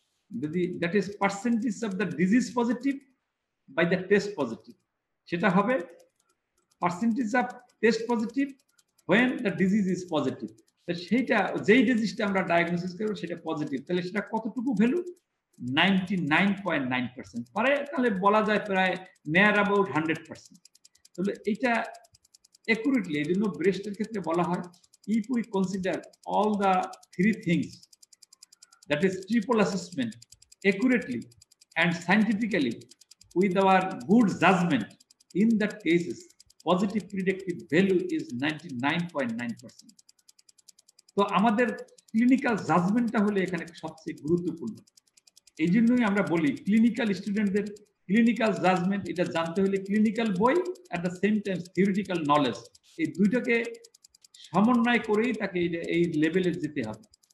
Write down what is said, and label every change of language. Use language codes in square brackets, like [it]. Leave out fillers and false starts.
[bn] যদি [en] that is percentage of the disease positive by the test positive, [bn] সেটা হবে [en] Percentage of test positive when the disease is positive। [bn] সেইটা যেই ডিজিজটা আমরা diagnosis করব সেটা পজিটিভ, তাহলে সেটা কতটুকু ভ্যালু? 99.9% পারে, তাহলে বলা যায় প্রায় নিয়ার অ্যাবাউট 100%। তাহলে এটা একুরেটলি, এই জন্য ব্রেস্টের ক্ষেত্রে বলা হয় [en] if we consider all the 3 things, that is triple assessment, accurately and scientifically with our good judgment, in that cases positive predictive value is 99.9%। [bn] তো আমাদের ক্লিনিক্যাল জাজমেন্টটা হলো এখানে সবচেয়ে গুরুত্বপূর্ণ। এই জন্যই আমরা বলি ক্লিনিক্যাল স্টুডেন্টদের ক্লিনিক্যাল জাজমেন্ট এটা জানতে হলে ক্লিনিক্যাল বই [en] at the same time theoretical knowledge, [bn] এই দুইটাকে সমন্বয় করেই তাকে এই লেভেলে যেতে হবে।